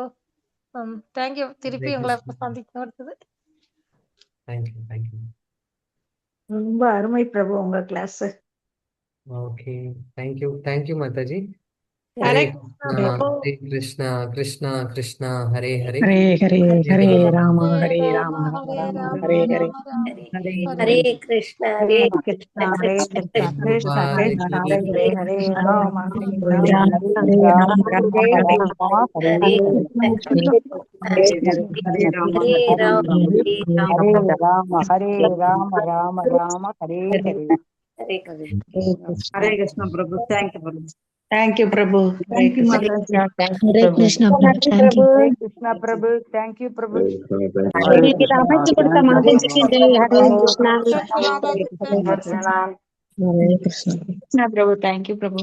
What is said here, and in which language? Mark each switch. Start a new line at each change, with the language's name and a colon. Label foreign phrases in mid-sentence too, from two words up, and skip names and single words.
Tamil: தேங்க்யூ. திருப்பி உங்களை சந்திக்க வருது. ரொம்ப அருமை பிரபு உங்க கிளாஸ். ஓகே, தேங்க்யூ மாதாஜி. ஹரே பிரபு. கிருஷ்ணா கிருஷ்ணா கிருஷ்ணா ஹரே ஹரே ஹரே ஹரே ஹரே ராம ஹரே ஹரே ராம ராம ஹரே ராம ராம ஹரே ஹரே ராம ராம ஹரே ஹரே கிருஷ்ண ஹரே கிருஷ்ணா ஹரே கிருஷ்ணா கிருஷ்ணா Prabhupada கிருஷ்ணா ki ஹரே jai. ஹரே ஹரே ராம ஹரே ராம ராம ஹரே ஹரே ராம ராம ராம ஹரே ஹரே ராம ஹரே ஹரே ஹரே ஹரே ராம ஹரே ராம ஹரே ராம ஹரே ராம ஹரே ராம ராம ராம ஹரே ஹரே ஹரே ஹரே கிருஷ்ணா பிரபு தேங்க்யூ பிரபு தேங்க்யூ பிரபு ஹரே தேங்க்யூ கிருஷ்ணா மாதாஜி ஹரே கிருஷ்ணா பிரபு ஹரே கிருஷ்ணா பிரபு தேங்க்யூ பிரபு இது அமைச்சு கொடுத்த மாதாஜிக்கு ஜெய் ஹரே கிருஷ்ணா தேங்க்யூ மாதாஜி தேங்க்யூ ஹரே கிருஷ்ணா பிரபு தேங்க்யூ பிரபு